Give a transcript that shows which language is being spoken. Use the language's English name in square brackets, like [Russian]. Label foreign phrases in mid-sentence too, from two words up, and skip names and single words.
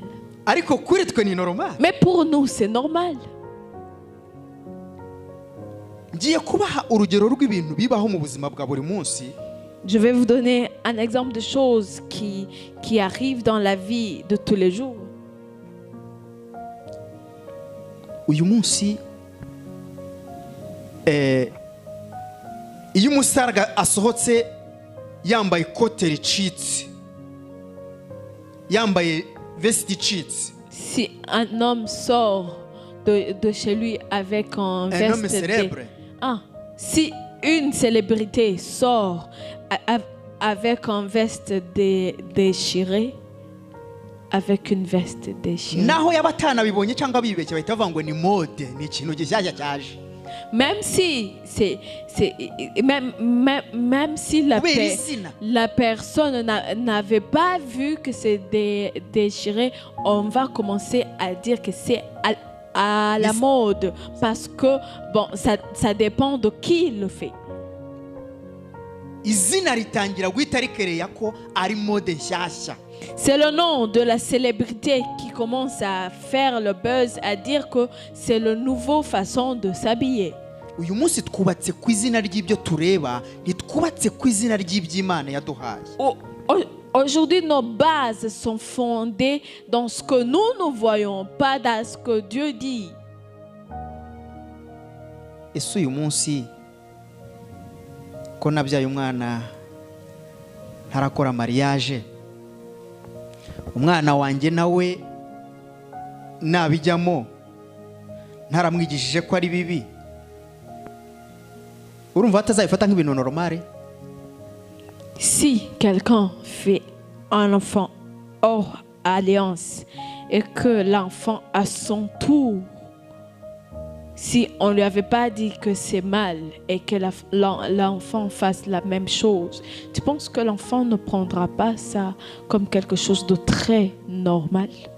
[French] Mais pour nous, c'est normal. Je vais vous donner un exemple de choses qui arrivent dans la vie de tous les jours. [Kinyarwanda] Iyo umusarga asohotse yambaye ikote ricitse, yambaye veste icitse. [French] Si un homme sort de chez lui avec un veste, homme célèbre. Si une célébrité sort avec un veste déchiré, avec une veste déchirée, [Kinyarwanda] naho yabatanabibonye cyangwa bibeshye bahita bavuga ngo ni mode, ni ikintu gishyashya cyaje. [French] Même si la personne n'avait pas vu que c'est déchiré, on va commencer à dire que c'est à la mode parce que bon, ça dépend de qui le fait. [Kinyarwanda] Izina ritangira guhita rikereya ko ari mode nshyashya. [French] C'est le nom de la célébrité qui commence à faire le buzz, à dire que c'est la nouvelle façon de s'habiller. [Kinyarwanda] Uyu munsi twubatse ku izina ry'ibyo tureba, ntitwubatse ku izina ry'iby'Imana yaduhaye. [French] Aujourd'hui, nos bases sont fondées dans ce que nous ne voyons pas, dans ce que Dieu dit. [Kinyarwanda] Ese uyu munsi ko nabyaye umwana ntarakora mariage, umwana wanjye nawe nabijyamo ntaramwigishije ko ari bibi, urumva atazabifata nk'ibintu normale? [French] Si quelqu'un fait un enfant hors alliance et que l'enfant à son tour, si on ne lui avait pas dit que c'est mal et que l'enfant fasse la même chose, tu penses que l'enfant ne prendra pas ça comme quelque chose de très normal?